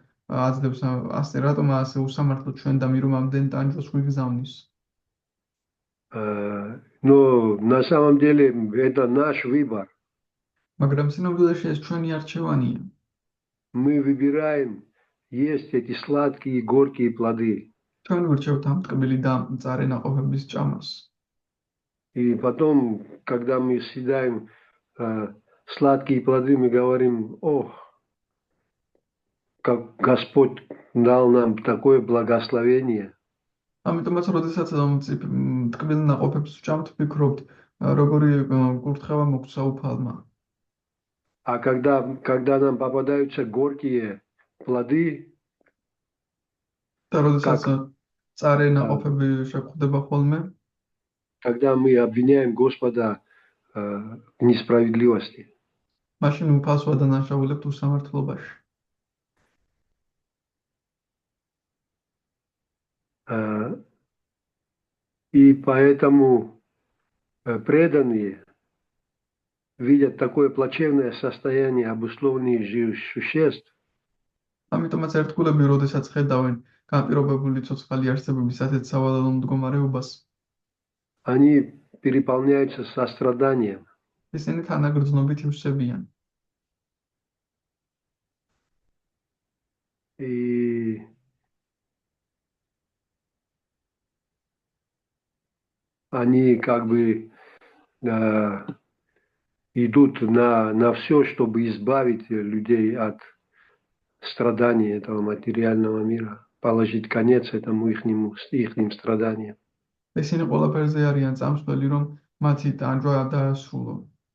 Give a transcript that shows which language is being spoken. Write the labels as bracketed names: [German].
[Georgian] აძლევს ასე რატომ ასე უსამართლოდ ჩვენ და მირում ამდენ ტანჯვას გვიგზავნის. [Russian] Но на самом деле это наш выбор. [Georgian] მაგრამ სინამდვილეში ეს ჩვენი არჩევანია. [Russian] Мы выбираем есть эти сладкие и горькие плоды. [Georgian] ჩვენ ვირჩევთ ამ ტკბილი და მწარე ნაყოფების ჭამას. [Russian] И потом, когда мы съедаем сладкие плоды, мы говорим: ох, как Господь дал нам такое благословение. [Georgian] ამიტომაც როდესაც ტკბილ ნაყოფებს ვჭამთ, ვფიქრობთ, როგორი კურთხევა მოგცა უფალმა. [Russian] А когда нам попадаются горькие плоды, [Georgian] და როდესაც მწარე ნაყოფები შეგვხვდება ხოლმე, [Russian] когда мы обвиняем Господа в несправедливости. [Georgian] მაშინ უფალს ვადანაშაულებთ უსამართლობაში. [Russian] И поэтому преданные видят такое плачевное состояние обусловленных существ. [Georgian] ამიტომაც ერთგულები, როდესაც ხედავენ განპირობებული ცოცხალი არსებების ასეთ სავალალო მდგომარეობას, [Russian] они переполняются состраданием. [Georgian] ისინი თანაგრძნობით ივსებიან. [Russian] И они как бы идут на все, чтобы избавить людей от страданий этого материального мира, положить конец этому ихним страданиям. [Georgian] ისინი ყველაფერზე არიან წამსვლელი, რომ მათი ტანჯვა დაასრულო.